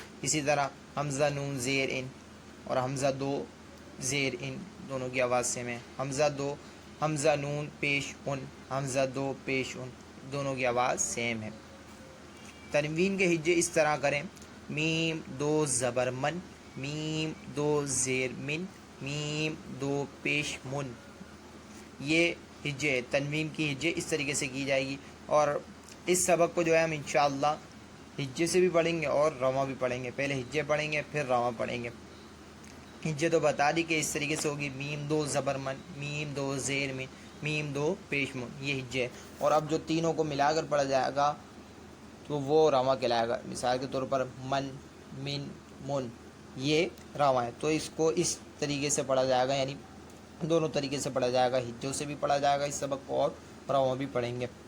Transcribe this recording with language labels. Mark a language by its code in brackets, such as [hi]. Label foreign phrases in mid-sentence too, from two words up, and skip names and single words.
[ur] اسی طرح حمزہ نون زیر ان اور حمزہ 2 زیر ان، دونوں کی آواز سیم ہے۔ حمزہ نون پیش ان، حمزہ 2 پیش ان، دونوں کی آواز سیم ہے۔ تنوین کے ہجے اس طرح کریں: میم 2 زبر من، میم 2 زیر من، میم 2 پیش من۔ یہ ہجے تنوین کی ہجے اس طریقے سے کی جائے گی، اور اس سبق کو جو ہے ہم انشاءاللہ ہجے سے بھی پڑھیں گے اور رواں بھی پڑھیں گے۔ پہلے ہجے پڑھیں گے پھر رواں پڑھیں گے۔ ہجے تو بتا دی کہ اس طریقے سے ہوگی: میم 2 زبر من، میم 2 زیر من، میم 2 پیش من، یہ ہجے ہے۔ اور اب جو تینوں کو ملا کر پڑھا جائے گا تو وہ رواں کہلائے گا۔ مثال کے طور پر من، من، من، یہ رواں ہے۔ تو اس کو اس طریقے سے پڑھا جائے گا، یعنی دونوں طریقے سے پڑھا جائے گا، ہجوں سے بھی پڑھا جائے گا اس سبق کو اور رواں بھی پڑھیں گے۔